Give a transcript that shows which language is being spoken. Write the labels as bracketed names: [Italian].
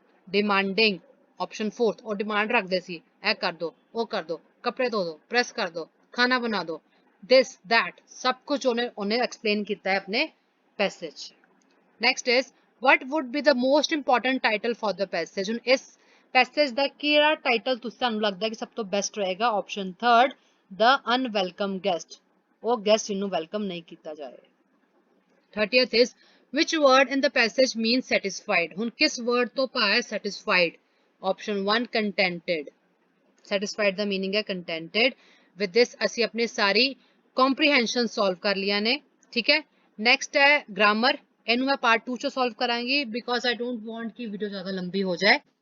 [Punjabi] Demanding, option 4th, ਉਹ demand ਰੱਖਦੇ ਸੀ, ਇਹ ਕਰ ਦੋ, ਉਹ ਕਰ ਦੋ, ਕੱਪੜੇ ਧੋ ਦੋ, ਪ੍ਰੈਸ ਕਰ ਦੋ, ਖਾਣਾ ਬਣਾ ਦੋ, [English] this that [Punjabi] ਸਭ ਕੁਝ ਉਹਨੇ ਐਕਸਪਲੇਨ ਕੀਤਾ ਹੈ ਆਪਣੇ passage. [English] Next is what would be the most important title for the passage? [Punjabi] ਹੁਣ ਇਸ ਪੈਸੇਜ ਦਾ ਕਿਹੜਾ ਟਾਈਟਲ ਤੁਹਾਨੂੰ ਲੱਗਦਾ ਕਿ ਸਭ ਤੋਂ ਬੈਸਟ ਰਹੇਗਾ? [English] option 3 the unwelcome guest, [Punjabi] ਉਹ ਗੈਸਟ ਜਿਹਨੂੰ ਵੈਲਕਮ ਨਹੀਂ ਕੀਤਾ ਜਾਏ। [English] 30th is which word in the passage means satisfied? [Punjabi] ਹੁਣ ਕਿਸ word ਤੋਂ ਭਾਵ ਹੈ satisfied? [English] Option 1 contented, [Punjabi] satisfied ਦਾ meaning ਹੈ contented। [English] with this [Punjabi] ਅਸੀਂ ਆਪਣੀ ਸਾਰੀ comprehension solve ਕਰ ਲਿਆ ਨੇ, ਠੀਕ ਹੈ। next ਹੈ grammar, ਇਹਨੂੰ ਮੈਂ part 2 ਚ solve ਕਰਾਂਗੀ [English] because I don't want [Punjabi] ਕਿ video ਜ਼ਿਆਦਾ ਲੰਬੀ ਹੋ ਜਾਏ।